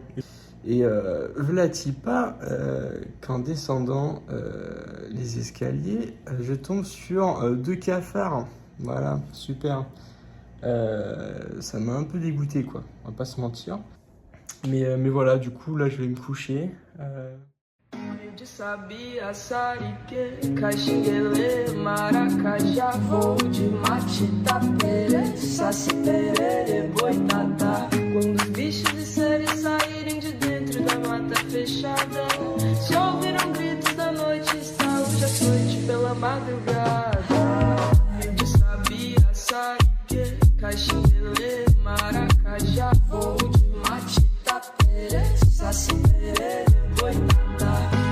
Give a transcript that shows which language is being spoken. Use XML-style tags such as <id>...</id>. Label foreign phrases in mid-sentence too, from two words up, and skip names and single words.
<fr>Et v'là-t-il pas qu'en descendant les escaliers, je tombe sur 2 cafards. Voilà, super. Ça m'a un peu dégoûté, quoi. On va pas se mentir. Mais voilà, du coup, là, je vais me coucher.</fr> <pt>De sabia, sarique, caxinguele, maracajá, voo de matita, pere, saci, perere, boitatá. Quando os bichos de série saírem de dentro da mata fechada, só ouviram gritos da noite, estalo de açoite pela madrugada. De sabia, sarique, caxinguele, maracajá, voo de matita, pere, saci, perere, boitatá.</pt>